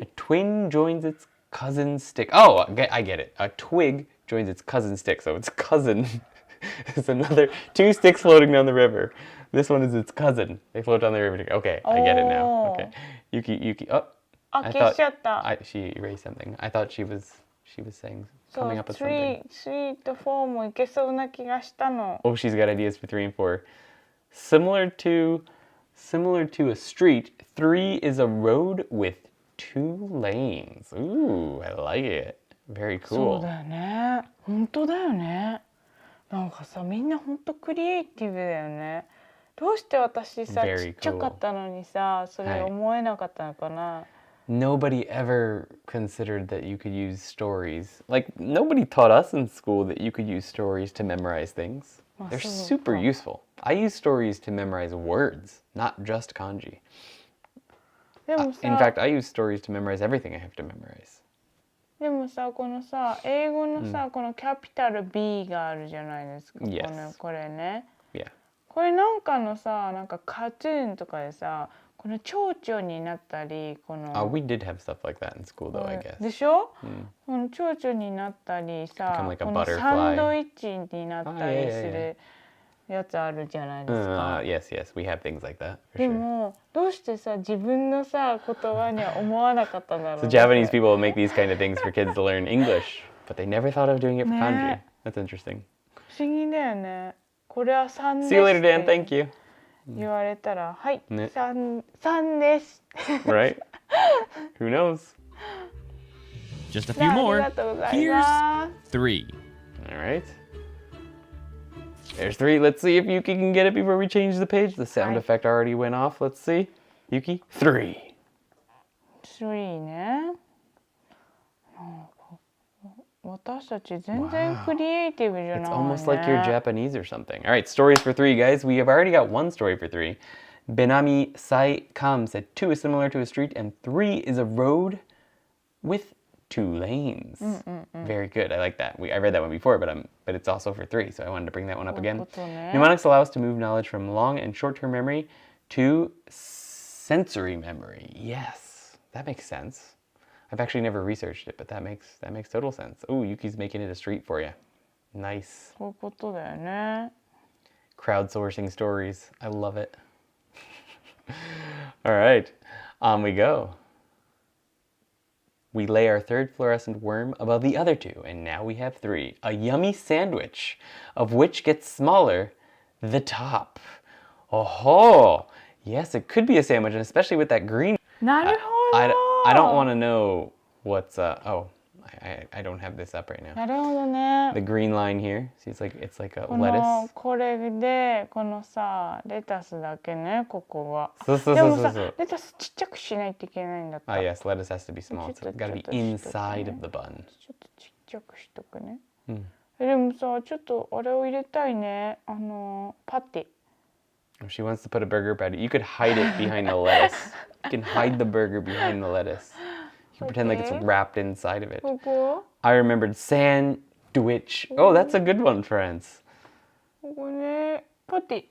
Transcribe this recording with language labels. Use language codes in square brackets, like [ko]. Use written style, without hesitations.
[en] A twin joins its cousin stick. Oh, I get it. A twig joins its cousin stick. So its cousin is another 2 sticks floating down the river. This one is its cousin. They float down the river together. Okay, I get it now. Okay. Yuki. Oh. I thought she erased something. I thought she was saying coming up with something. [ja] 3と4もいけそうな気がしたの。 [en] Oh, she's got ideas for 3 and 4. Similar to a street, 3 is a road with 2 lanes. Ooh, I like it. Very cool. [ja] そうだよね。本当だよね。なんかさ、みんな本当クリエイティブだよね。どうして私さ、ちっちゃかったのにさ、それ思えなかったのかな。 [en] Nobody ever considered that you could use stories. Like, nobody taught us in school that you could use stories to memorize things. They're super useful. I use stories to memorize words, not just kanji. In fact, I use stories to memorize everything I have to memorize. [ja] でもさ、このさ、英語のさ、このキャピタル B があるじゃないですか。これね。 [en] Yeah. [ja] これなんかのさ、なんかカートゥーンとかでさ、この蝶々になったり、この。 [en] We did have stuff like that in school, though, I guess. [ja] でしょ？この蝶々になったりさ、このサンドイッチになったりするやつあるじゃないですか。 [en] Yes, we have things like that. [ja] でもどうしてさ、自分のさ言葉には思わなかったんだろう。 [en] So Japanese people will make these kind of things for kids to learn English, but they never thought of doing it for kanji. That's interesting. [ja] 不思議だよね。これは3です。 [en] See you later, Dan. Thank you. [ja] 言われたら、はい、3です。 [en] Right? Who knows? Just a few more. Here's 3. All right. There's 3. Let's see if Yuki can get it before we change the page. The sound effect already went off. Let's see. Yuki, 3. [ja] 3ね。私たち全然クリエイティブじゃないね。 [en] It's almost like you're Japanese or something. All right, stories for 3, guys. We have already got 1 story for 3. Benami Sai Kam said 2 is similar to a street and 3 is a road with 2 lanes. Very good. I like that. I read that one before, but it's also for 3, so I wanted to bring that one up again. Mnemonics allow us to move knowledge from long and short-term memory to sensory memory. Yes, that makes sense. I've actually never researched it, but that makes total sense. Oh, Yuki's making it a street for you. Nice. [ja] そういうことだよね。 [en] Crowdsourcing stories. I love it. All right, on we go. We lay our 3rd fluorescent worm above the other 2, and now we have 3. A yummy sandwich, of which gets smaller the top. Oh, yes, it could be a sandwich, and especially with that green. [ja] なるほど。 [en] I don't want to know what's I don't have this up right now. [ja] なるほどね。 [en] The green line here. See, it's like a lettuce. [ja] これでこのさレタスだけね、ここは。そう。でもさ、レタスちっちゃくしないといけないんだった。 [en] Yes, lettuce has to be small. So it's got to be inside of the bun. [ja] ちょっとちっちゃくしとくね。でもさ、ちょっとあれを入れたいね。パティ。 [en] If she wants to put a burger patty, you could hide it behind the lettuce. You can hide the burger behind the lettuce. You can pretend like it's wrapped inside of it. [ja] ここ？ [en] I remembered sandwich. Oh, that's a good one, friends. [ja] ここね、パティ。